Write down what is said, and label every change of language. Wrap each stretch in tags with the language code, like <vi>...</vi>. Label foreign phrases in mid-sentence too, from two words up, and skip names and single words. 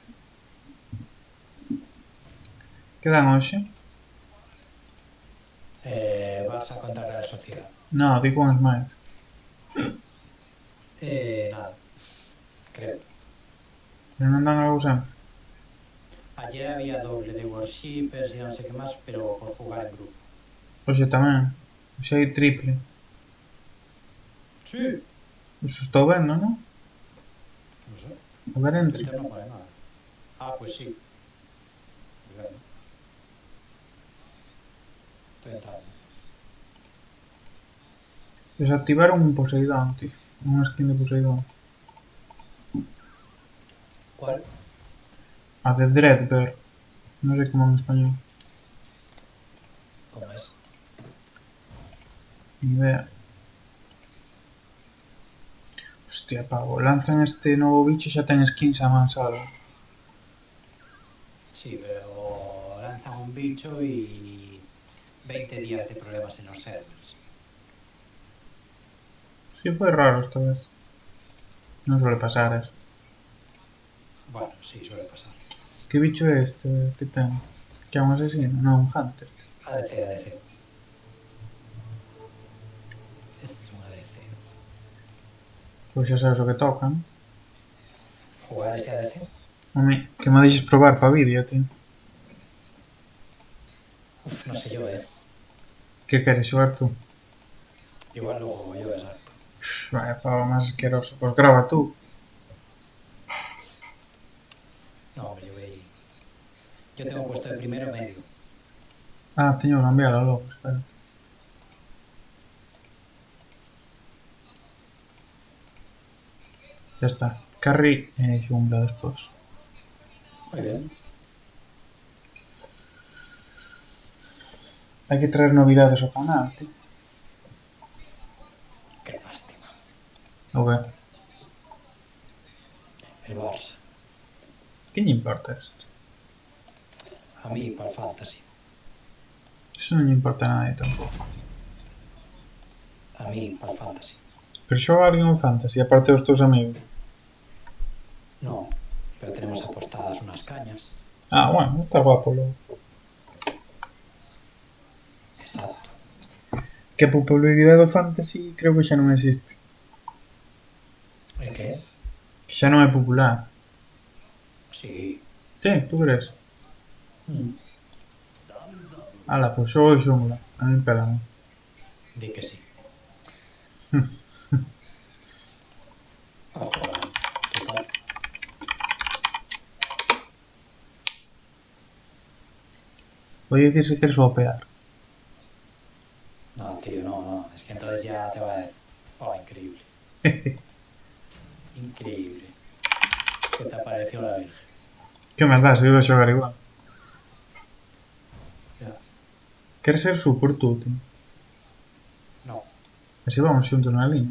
<gl>Que dan hoxe? Barça contra Real Sociedad. No, digo uns máis. Nada, creo. Pero non dan algo sempre.</gl> <es>Ayer había doble de worshippers y no sé qué más, pero por jugar en grupo.</es> <gl>Hoxe tamén. Hoxe hai triple. Sí. Eso estou vendo, non?</gl> <es>No sé. A ver En entre. Twitter no pone nada. Ah, pues sí. Pues venga. Estoy entrando. Desactivaron un Poseidón, tío.</es> <gl>Unha skin de Poseidón.</gl> <es>¿Cuál?</es> <gl>A de Dreadbear. Non sei como en español.</gl> <es>¿Cómo es? Ni idea. Hostia, pavo.</es> <gl>Lanzan este novo bicho e xa ten skins a man solo.</gl> <es>Sí, pero lanzan un bicho y 20 días de problemas en los servers.</es> <gl>Sí, foi raro esta vez. Non suele pasar eso.</gl> <es>Bueno, sí, suele pasar.</es> <gl>Que bicho é este que ten? Que é un asesino? Non, un hunter.</gl> <es>ADC, ADC. Es un ADC.</es> <gl>Pois xa sabes o que tocan.</gl> <es>¿Jugar ese ADC?</es> <gl>Home, que me deixes probar pa vídeo, tío.</gl> <es>Uf, no sé yo,</es> <gl>Que queres xogar tú?</gl> <es>Igual lo juego yo, exacto.</es> <gl>Vaya pavo máis asqueroso. Pois grava tú.</gl> <es>No, hombre, yo tengo puesto de primero medio.</es> <gl>Ah, teño que cambiarlo logo, espérate.</gl> <es>Ya está.</es> <gl>Carry e jungla despois.</gl> <es>Muy bien.</es> <gl>Hai que traer novidades ao canal, tío.</gl> <es>Qué lástima.</es> <gl>O que?</gl> <es>El Barça.</es> <gl>Que lle importa isto?</gl> <es>A mí, para el Fantasy.</es> <gl>Eso non lle importa a nadie tampouco.</gl> <es>A mí, para el Fantasy.</es> <gl>Pero xoga alguén un fantasy, aparte dos teus amigos.</gl> <es>No, pero tenemos apostadas unas cañas.</es> <gl>Ah, bueno, está guapo logo. Exacto. Que a popularidade do fantasy creo que xa non existe.</gl> <es>¿El qué?</es> <gl>Que xa non é popular. Sí.</gl> <es>Sí, tú crees?</es> <gl>Ala, pois xogo de xungla.</gl> <es>A mí pelame. Di que sí. Ojo, total. Voy a decir si quieres vapear. No, tío, no. Es que entonces ya te va a decir. Oh, increíble. Increíble. ¿Qué te apareció la Virgen?</es> <gl>Que máis dá, se iba a xogar igual.</gl> <es>Ya.</es> <gl>Queres ser support tú, tío?</gl> <es>No.</es> <gl>Así vamos xuntos na línea.</gl>